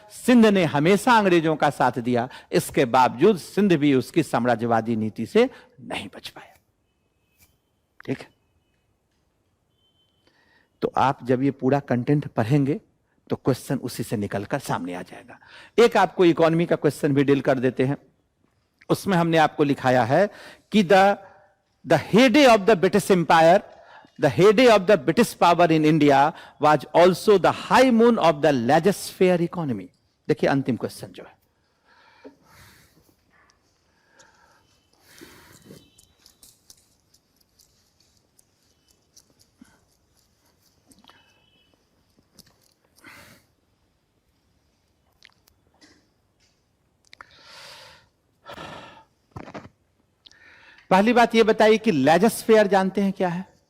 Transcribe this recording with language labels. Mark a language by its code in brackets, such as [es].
[hi] सिंध ने हमेशा अंग्रेजों का साथ दिया, इसके बावजूद सिंध भी उसकी साम्राज्यवादी नीति से नहीं बच पाया, ठीक है। तो आप जब ये पूरा कंटेंट पढ़ेंगे तो क्वेश्चन उसी से निकलकर सामने आ जाएगा। एक आपको इकोनॉमी का क्वेश्चन भी डील कर देते हैं। उसमें हमने आपको लिखाया है कि [en] the heyday of the British Empire, the heyday of the British power in India was also the high moon of the laissez-faire economy. [hi] देखिए अंतिम क्वेश्चन जो है, पहली बात यह बताइए कि लेजस-फेयर जानते हैं क्या है?